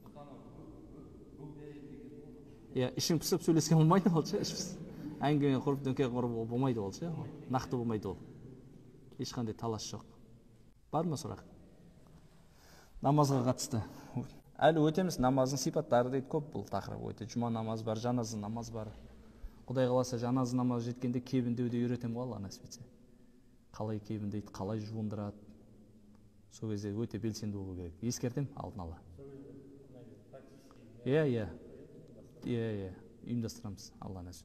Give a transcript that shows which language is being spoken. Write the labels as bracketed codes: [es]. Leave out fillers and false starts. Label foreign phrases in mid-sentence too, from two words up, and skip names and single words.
[kk] Ішің пісіп сөйлескен болмайды ол, әңгіме құрып дөңке құрып болмайды ол, нақты болмайды ол. Ешқандай талас жоқ. Бар ма сұрақ? Намазға қатысты. Әлі өтеміз, намаздың сипаттары дейді, көп бұл тақырып өте. Жұма намаз бар, жаназа намаз бар. Құдай қаласа жаназа намаз жеткенде кебіндеуді үйретем ғой, Алла нәсіп етсе. Қалай кебіндейді, қалай жуындырады. Сол кезде өте белсенді болу керек. Ескертем алдын ала. Иә, ұйымдастырамыз, Алла нәсіп.